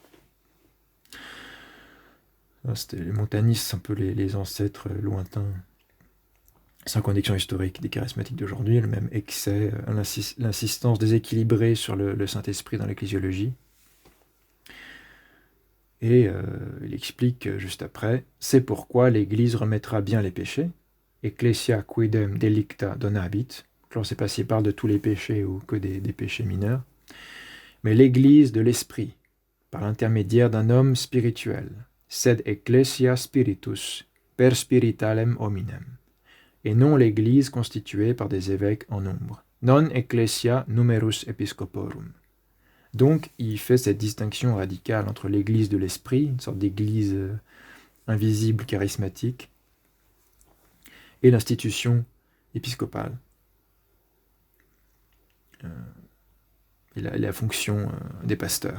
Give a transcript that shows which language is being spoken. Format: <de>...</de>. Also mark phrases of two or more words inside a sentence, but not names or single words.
<fr>C'était les montanistes, c'est un peu les ancêtres lointains, sans connexion historique des charismatiques d'aujourd'hui, le même excès, l'insistance déséquilibrée sur le Saint-Esprit dans l'ecclésiologie. Et il explique juste après, c'est pourquoi l'Église remettra bien les péchés,</fr> <la>Ecclesia quidem delicta donabit,</la> <fr>je ne sais pas s'il parle de tous les péchés ou que des péchés mineurs, mais l'Église de l'Esprit, par l'intermédiaire d'un homme spirituel,</fr> <la>sed ecclesia spiritus per spiritalem hominem,</la> <fr>et non l'Église constituée par des évêques en nombre,</fr> <la>non ecclesia numerus episcoporum.</la> <fr>Donc, il fait cette distinction radicale entre l'Église de l'Esprit, une sorte d'église invisible, charismatique, et l'institution épiscopale. Et la fonction des pasteurs.</fr>